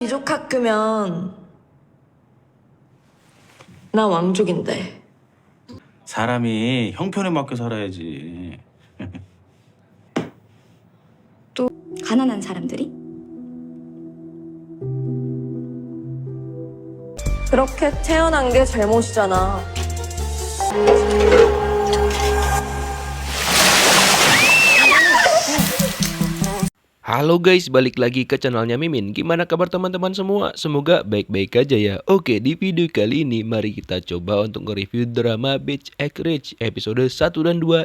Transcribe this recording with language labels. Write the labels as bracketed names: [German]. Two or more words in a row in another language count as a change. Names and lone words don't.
[Korean] 귀족 학교면 나 왕족인데. 사람이 형편에 맞게 살아야지. 또 가난한 사람들이? 그렇게 태어난 게 잘못이잖아. [Indonesian] Halo guys, balik lagi ke channelnya Mimin. Gimana kabar teman-teman semua? Semoga baik-baik aja ya. Oke, di video kali ini mari kita coba untuk nge-review drama Beach Egg Ridge episode 1 dan 2.